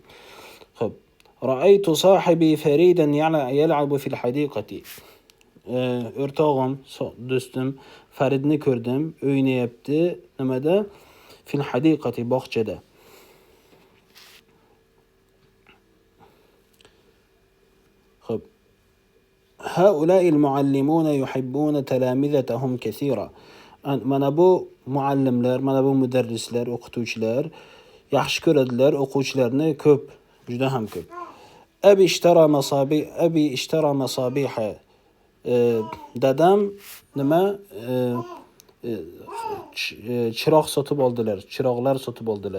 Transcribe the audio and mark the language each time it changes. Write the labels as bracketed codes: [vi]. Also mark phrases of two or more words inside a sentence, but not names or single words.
[ar] رأيت صاحبي فريدا يلعب في الحديقة. [uz] o'rtog'im, do'stim Faridni ko'rdim, o'ynayapti nimada? [ar] في الحديقة, [uz] bog'chada. Xo'p. [ar] هؤلاء المعلمون يحبون تلامذتهم كثيرا. [uz] Mana bu muallimlar, mana bu mudarrislar, o'qituvchilar yaxshi ko'radilar o'quvchilarni ko'p, juda ham ko'p. [ar] أبي اشترى مصابيح. [uz] Dadam nima chiroq sotib oldilar, chiroqlar sotib oldilar.